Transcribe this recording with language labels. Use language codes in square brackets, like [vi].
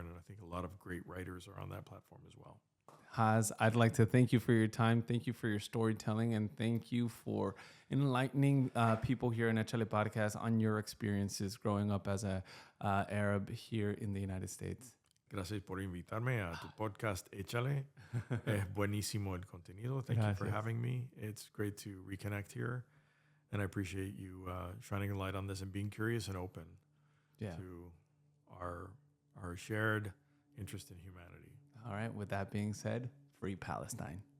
[en] And I think a lot of great writers are on that platform as well. Haz, I'd like to thank you for your time. Thank you for your storytelling. And thank you for enlightening people here in Echale Podcast on your experiences growing up as a Arab here in the United States. [es] Gracias por invitarme a tu podcast Echale. Es buenísimo el contenido. [en] Thank you for having me. It's great to reconnect here. And I appreciate you shining a light on this and being curious and open to our shared interest in humanity. All right. With that being said, free Palestine.